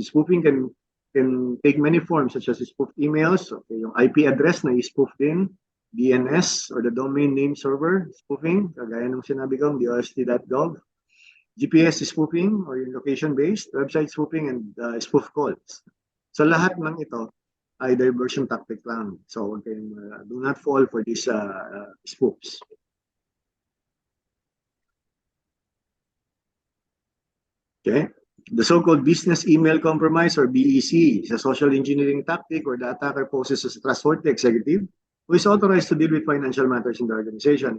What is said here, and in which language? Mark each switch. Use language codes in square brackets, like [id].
[en] Spoofing can take many forms such as spoofed emails, [tl] yung IP address na i-spoof din, [en] DNS or the domain name server spoofing, [tl] kagaya ng sinabi ko, [en] dost.gov, GPS spoofing or yung location-based, website spoofing, and spoof calls. [tl] So lahat ng ito ay diversion tactic lang. [en] So do not fall for these spoofs. Okay. The so-called business email compromise or BEC is a social engineering tactic where the attacker poses as a trustworthy executive who is authorized to deal with financial matters in the organization.